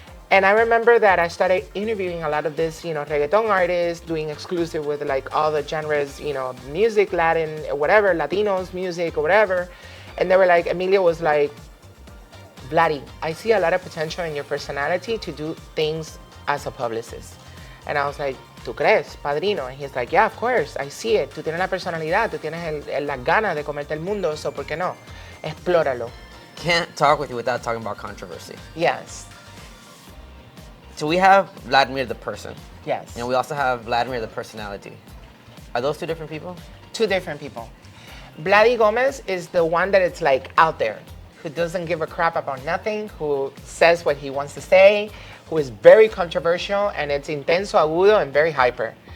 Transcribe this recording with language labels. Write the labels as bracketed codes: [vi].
[en] And I remember that I started interviewing a lot of this, reggaeton artists, doing exclusive with like all the genres, music, Latin, whatever, Latinos, music, or whatever. And they were like, Emilio was like, Vladdy, I see a lot of potential in your personality to do things as a publicist. And I was like, [es] ¿tú crees, padrino? [en] And he's like, yeah, of course, I see it. [es] Tú tienes la personalidad, tú tienes las ganas de comerte el mundo, so ¿por qué no? Explóralo. [en] Can't talk with you without talking about controversy. Yes. So we have Vladimir the person. Yes. And we also have Vladimir the personality. Are those two different people? Two different people. Vladimir Gomez is the one that it's like out there, who doesn't give a crap about nothing, who says what he wants to say, who is very controversial, and it's [es] intenso, agudo, [en] and very hyper.